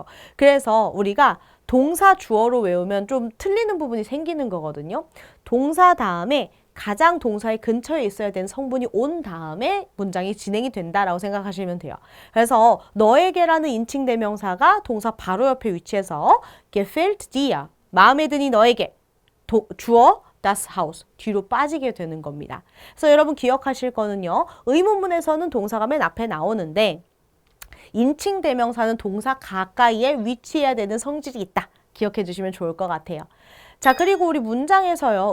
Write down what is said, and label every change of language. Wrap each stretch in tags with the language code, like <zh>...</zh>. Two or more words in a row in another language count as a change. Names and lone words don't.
<ko>그래서 우리가 동사 주어로 외우면 좀 틀리는 부분이 생기는 거거든요. 동사 다음에 가장 동사의 근처에 있어야 되는 성분이 온 다음에 문장이 진행이 된다라고 생각하시면 돼요. 그래서 너에게라는 인칭 대명사가 동사 바로 옆에 위치해서</ko> <de>gefällt dir,</de> <ko>마음에 드니 너에게, 주어</ko> <de>das Haus,</de> <ko>뒤로 빠지게 되는 겁니다. 그래서 여러분 기억하실 거는요. 의문문에서는 동사가 맨 앞에 나오는데 인칭 대명사는 동사 가까이에 위치해야 되는 성질이 있다. 기억해 주시면 좋을 것 같아요. 자, 그리고 우리 문장에서요.</ko>